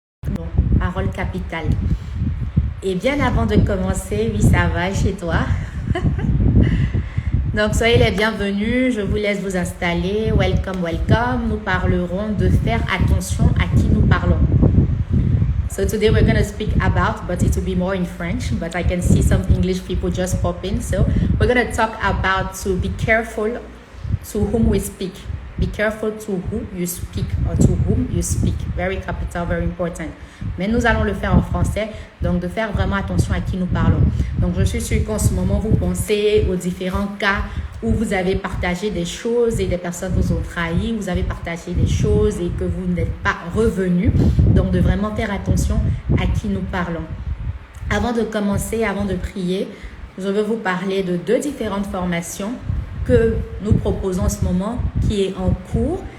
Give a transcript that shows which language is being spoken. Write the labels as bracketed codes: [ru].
[fr] Bon, parole capitale. Et bien avant de commencer, oui, ça va chez toi? Donc, soyez les bienvenus. Je vous laisse vous installer. [en] Welcome, welcome. [fr] Nous parlerons de faire attention à qui nous parlons. [en] So today we're going to speak about, but it will be more in French, but I can see some English people just pop in. So we're going to talk about to be careful to whom we speak. Be careful to who you speak or to whom you speak. Very capital, very important. [fr] Mais nous allons le faire en français, donc de faire vraiment attention à qui nous parlons. Donc je suis sûre qu'en ce moment, vous pensez aux différents cas où vous avez partagé des choses et des personnes vous ont trahi, vous avez partagé des choses et que vous n'êtes pas revenu. Donc de vraiment faire attention à qui nous parlons. Avant de commencer, avant de prier, je veux vous parler de deux différentes formations que nous proposons en ce moment, qui est en cours.